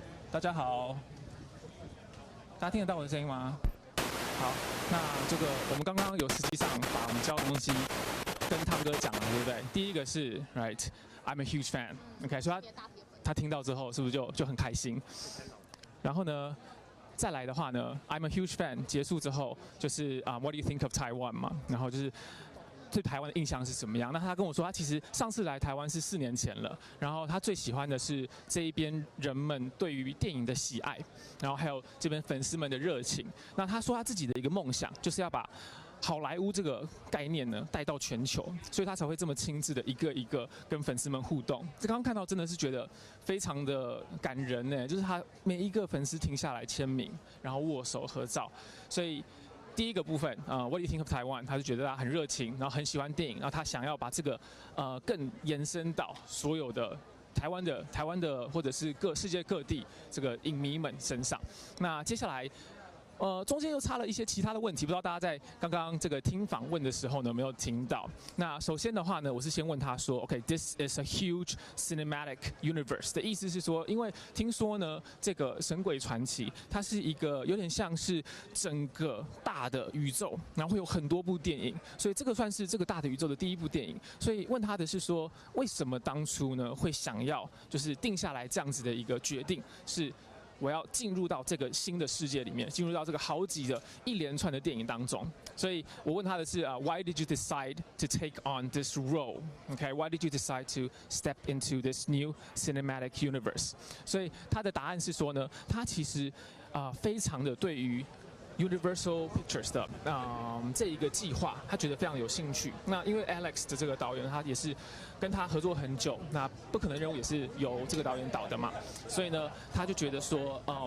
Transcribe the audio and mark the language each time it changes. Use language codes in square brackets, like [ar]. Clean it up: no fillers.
[zh] 大家好，大家听得到我的声音吗？好，那这个我们刚刚有实际上把我们教的东西跟汤哥讲了，对不对？第一个是 right， [en] I'm a huge fan， [zh] OK， 所以他听到之后是不是就很开心？然后呢？再来的话呢 ， [en] I'm a huge fan。 [zh] 结束之后就是 [en] What do you think of Taiwan [zh] 嘛？然后就是对台湾的印象是什么样？那他跟我说，他其实上次来台湾是4年前了。然后他最喜欢的是这一边人们对于电影的喜爱，然后还有这边粉丝们的热情。那他说他自己的一个梦想就是要把好莱坞这个概念呢带到全球，所以他才会这么亲自的一个一个跟粉丝们互动。这刚刚看到真的是觉得非常的感人呢，就是他每一个粉丝停下来签名，然后握手合照。所以第一个部分 [en] What do you think of Taiwan？ [zh] 他就觉得他很热情，然后很喜欢电影，然后他想要把这个更延伸到所有的台湾的或者是世界各地这个影迷们身上。那接下来。中间又插了一些其他的问题，不知道大家在刚刚这个听访问的时候呢有没有听到？那首先的话呢，我是先问他说 ， [en] OK，this is a huge cinematic universe [zh] 的意思是说，因为听说呢，这个《神鬼传奇》它是一个有点像是整个大的宇宙，然后会有很多部电影，所以这个算是这个大的宇宙的第一部电影。所以问他的是说，为什么当初呢会想要就是定下来这样子的一个决定是？我要进入到这个新的世界里面，进入到这个好几的一连串的电影当中。所以我问他的是 [en] Why did you decide to take on this role? Okay, why did you decide to step into this new cinematic universe? [zh] 所以他的答案是说呢，他其实非常的对于Universal Pictures 的这一个计划，他觉得非常有兴趣。那因为 Alex 的这个导演，他也是跟他合作很久，那不可能任务也是由这个导演导的嘛，所以呢，他就觉得说，